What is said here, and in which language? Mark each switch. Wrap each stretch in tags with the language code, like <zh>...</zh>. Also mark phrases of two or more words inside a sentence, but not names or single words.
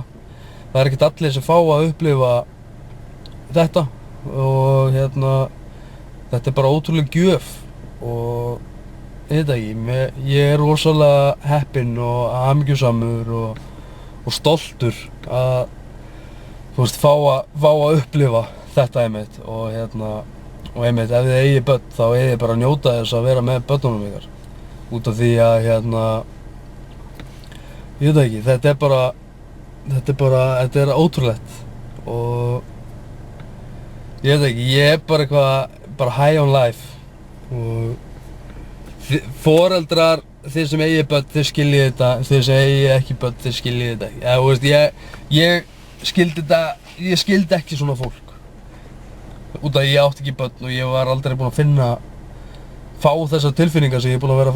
<is>Það er ekkert allir sem fá að upplifa þetta og þetta er bara ótrúlega gjöf og ég veit ekki, ég er rosalega heppinn og hamingjusamur og stoltur að fá að upplifa þetta einmitt og Og einmitt, ef þið eigið börn, þá eigið þið bara að njóta þess að vera með börnunum ykkar. Út af því að ég veit það ekki, þetta er ótrúlegt. Og ég veit ekki, ég er bara bara</is> <en>high on life.</en> <is>Og foreldrar, þið sem eigið börn, þið skiljið þetta, þið sem eigið ekki börn, þið skiljið þetta ekki. Eða, þú veist, ég skildi ekki svona fólk. Út af að ég átti ekki börn og ég var aldrei búinn að fá þessar tilfinningar sem ég er búinn að vera að fá.</is>